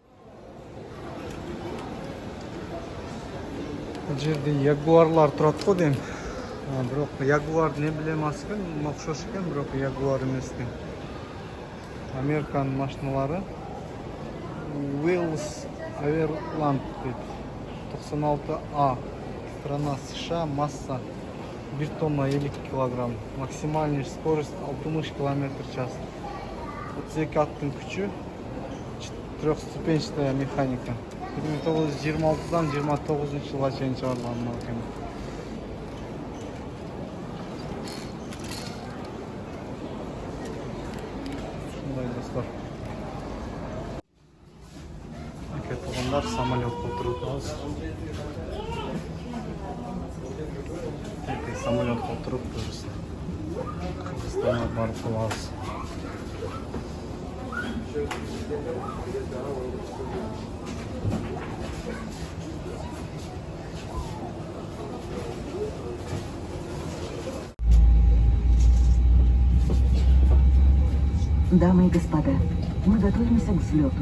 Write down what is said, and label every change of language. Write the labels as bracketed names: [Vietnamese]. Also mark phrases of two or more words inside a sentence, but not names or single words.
[Kyrgyz] Бул жерде ягуарлар турат го дейм. Бирок ягуар не билем экен, окшош экен, бирок ягуар эмес экен. Американын машиналары. Wheels Everland 96А. [Russian] Страна США, масса 1 тонна 50 кг. Максимальная скорость 60 км в час. [Kyrgyz] 32 аттын күчү, [Russian] 4-ступенчатая механика. [Kyrgyz] 1926-дан 29 жылга чейин чыгарылган экен. Ушундай достор. Туугандар, самолетко отуруп атабыз. Самолетко отуруп Кыргызстанга барып калабыз. [Russian] Дамы и господа, мы готовимся к взлету.